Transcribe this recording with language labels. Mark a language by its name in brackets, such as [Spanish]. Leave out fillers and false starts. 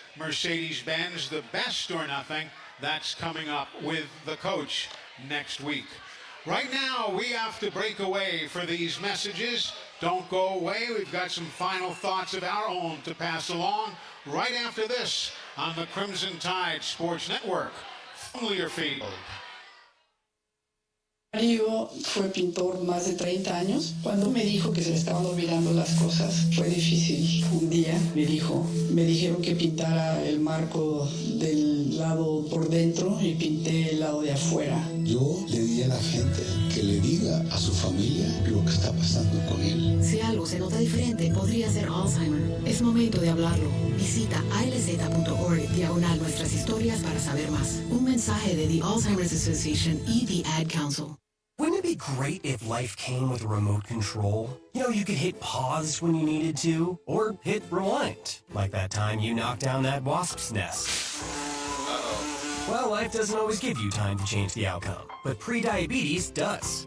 [English] Mercedes-Benz, the best or nothing. That's coming up with the coach next week. Right now, we have to break away for these messages. Don't go away. We've got some final thoughts of our own to pass along right after this on the Crimson Tide Sports Network from Learfield. [Spanish] Mario fue pintor más de 30 años. Cuando me dijo que se le estaban olvidando las cosas, fue difícil. Un día me dijeron que pintara el marco del lado por dentro y pinté el lado de afuera. Yo le di a la gente que le diga a su familia lo que está pasando con él. Si algo se nota diferente, podría ser Alzheimer. Es momento de hablarlo. Visita alz.org/nuestras historias para saber más. Un mensaje de The Alzheimer's Association y The Ad Council. [English] Wouldn't it be great if life came with a remote control? You know, you could hit pause when you needed to, or hit rewind, like that time you knocked down that wasp's nest. Well, life doesn't always give you time to change the outcome, but prediabetes does.